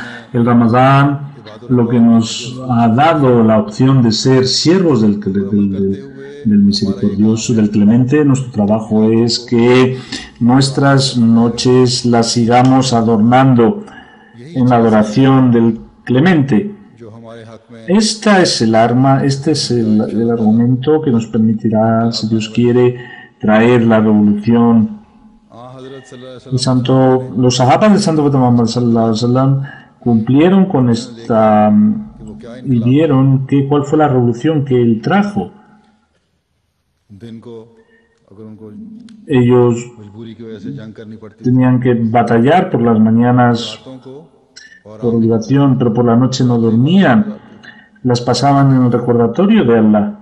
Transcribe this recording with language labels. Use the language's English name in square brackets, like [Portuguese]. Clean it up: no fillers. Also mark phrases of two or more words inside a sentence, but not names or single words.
[Spanish] El Ramadán, lo que nos ha dado la opción de ser siervos del misericordioso, del clemente, nuestro trabajo es que nuestras noches las sigamos adornando en la adoración del clemente. Esta es el arma, este es el argumento que nos permitirá, si Dios quiere, traer la revolución. Los sahabas del Santo Muhammad [Arabic] صلى الله عليه وسلم [Spanish] cumplieron con esta y vieron cuál fue la revolución que él trajo. Ellos tenían que batallar por las mañanas por obligación, pero por la noche no dormían, las pasaban en el recordatorio de Allah.